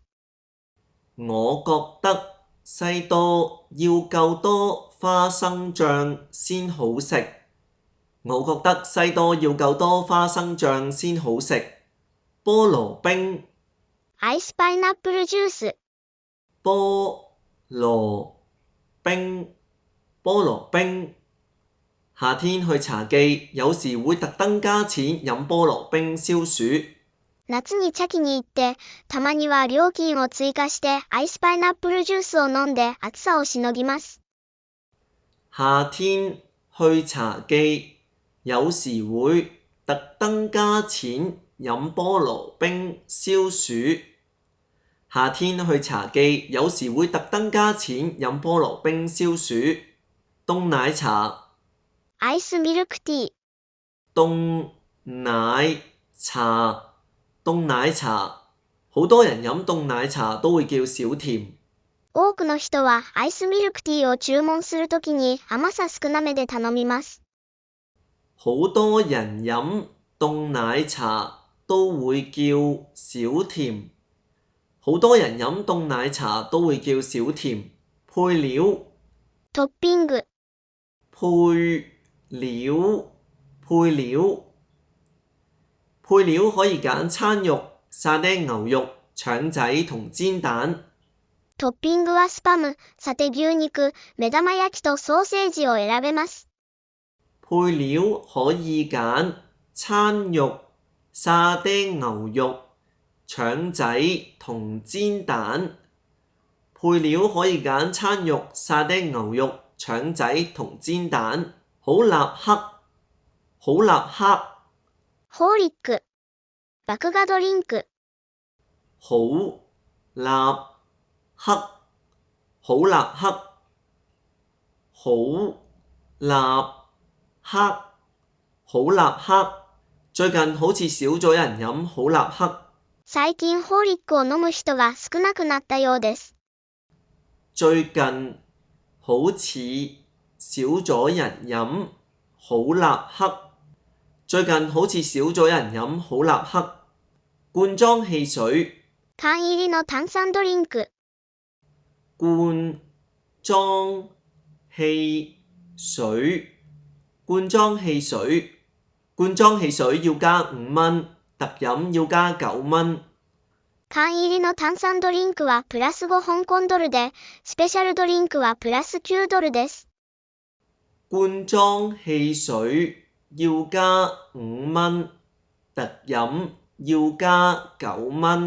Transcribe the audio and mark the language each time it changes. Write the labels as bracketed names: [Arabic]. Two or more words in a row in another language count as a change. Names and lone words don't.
[Cantonese] 我覺得西多要夠多花生醬先好食。我覺得西多要夠多花生醬先好食。菠蘿冰 [Japanese] アイスパイナップルジュース。 [Cantonese] 菠羅冰菠蘿冰。夏天去茶記，有時會特登加錢飲菠蘿冰消暑。 [Japanese] 夏に茶器に行って、たまには料金を追加してアイスパイナップルジュースを飲んで暑さをしのぎます。 [Cantonese] 夏天去茶記，有時會特登加錢飲菠蘿冰消暑。夏天去茶記，有時會特登加錢飲菠蘿冰消暑。凍奶茶。 [Japanese] アイスミルクティー。 [Cantonese] 凍奶茶。凍奶茶，好多人飲凍奶茶都會叫少甜。 [Japanese] 多くの人はアイスミルクティーを注文するときに甘さ少なめで頼みます。 [Cantonese] 好多人飲凍奶茶都會叫少甜。好多人飲凍奶茶都會叫少甜。配料。 [Japanese] トッピング。 [Cantonese] 配料。配料可以揀餐肉、沙爹牛肉、腸仔同煎蛋。 [Japanese] トッピングはスパム、サテ牛肉、目玉焼きとソーセージを選べます。 [Cantonese] 配料可以揀餐肉、沙爹牛肉、腸仔同煎蛋。配料可以揀餐肉、沙爹牛肉、腸仔同煎蛋。好立克。好立克。 [Japanese] ホーリック。麦芽ドリンク。 [Cantonese] 好立克。好立克。好立克。好立克。最近好似少咗人飲好立克。 [Japanese] 最近ホーリックを飲む人が少なくなったようです。 [Cantonese] 最近好似少咗人飲好立克。最近好似少咗人飲好立克。罐裝汽水。 [Japanese] 缶入りの炭酸ドリンク。 [Cantonese] 罐裝汽水。罐裝汽水。罐裝汽水要加5蚊，特飲要加9蚊。 [Japanese] 缶入りの炭酸ドリンクはプラス5香港ドルで、スペシャルドリンクはプラス9ドルです。 [Cantonese] 罐裝汽水要加5蚊，特飲要加9蚊。